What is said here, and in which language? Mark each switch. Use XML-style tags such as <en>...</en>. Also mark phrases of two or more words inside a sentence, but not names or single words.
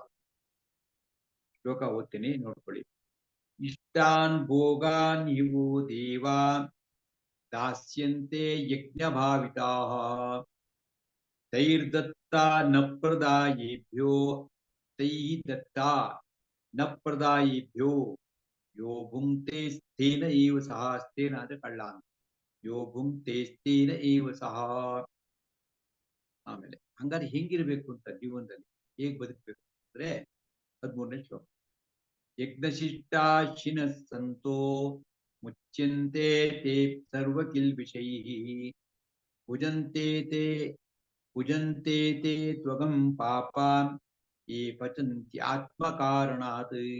<kn>ಶ್ಲೋಕ ಓದ್ತೀನಿ, ನೋಡ್ಕೊಳ್ಳಿ.</kn> <sa>ಇಷ್ಟಾನ್ ಭೋಗಾನ್ ಇವು ದೇವಾ ದಾಸ್ಯಂತೆ ಯಜ್ಞ ಭಾವಿತಾ ತೈರ್ದತ್ತಾ ನ ಪ್ರದಾಯೇಭ್ಯೋ ದತ್ತಾ ನ ಪ್ರದಾಯೇಭ್ಯೋ ಯೋ ಭುಂಕ್ತೆ ಸ್ಥೇನ ಏವ ಸಹ.</sa> <kn>ಸ್ಥೇನ ಅಂದ್ರೆ ಕಳ್ಳ ಅಂತ.</kn> <sa>ಯೋ ಭುಂಕ್ತೆ ಸ್ಥೇನ ಏವ ಸಹ.</sa> <kn>ಆಮೇಲೆ ಹಂಗಾದ್ರೆ ಹೆಂಗಿರ್ಬೇಕು ಅಂತ ಜೀವನದಲ್ಲಿ, ಹೇಗ್ ಬದುಕಬೇಕು ಅಂದ್ರೆ 13ನೇ ಶ್ಲೋಕ.</kn> <sa>ಯಜ್ಞಶಿಷ್ಟಾಶಿನ ಸಂತೋ ಮುಚ್ಯಂತೆ ತೇ ಸರ್ವ ಕಿಲ್ಬಿಷೈಃ ಭುಜಂತೆ ತೇ ತ್ವಗಂ ಪಾಪಾನ್ ಯೇ ಪಚಂತಿ ಆತ್ಮಕಾರಣಾತ್.</sa>